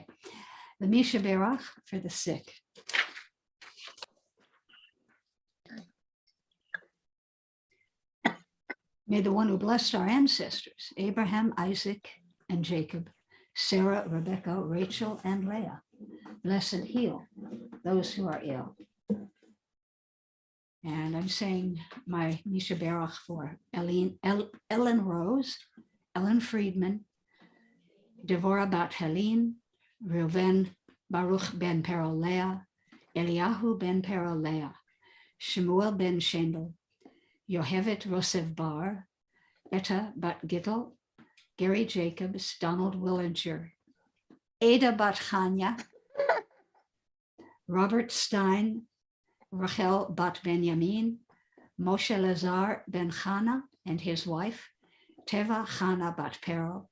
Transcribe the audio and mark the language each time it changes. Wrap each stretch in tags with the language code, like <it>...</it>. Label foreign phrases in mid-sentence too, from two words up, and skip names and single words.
<en>The Misha Berach for the sick. May the one who blessed our ancestors, Abraham, Isaac, and Jacob, Sarah, Rebecca, Rachel, and Leah, bless and heal those who are ill. And I'm saying my Misha Berach for Ellen Rose, Ellen Friedman, Devorah Bat Helene, Reuven Baruch ben Perolea, Eliyahu ben Perolea, Shemuel ben Shendel, Yohevet Rosev Bar, Etta Bat Gittel, Gary Jacobs, Donald Willinger, Ada Bat Chanya, Robert Stein, Rachel Bat Benjamin, Moshe Lazar ben Chana and his wife, Teva Chana Bat Perel,</en>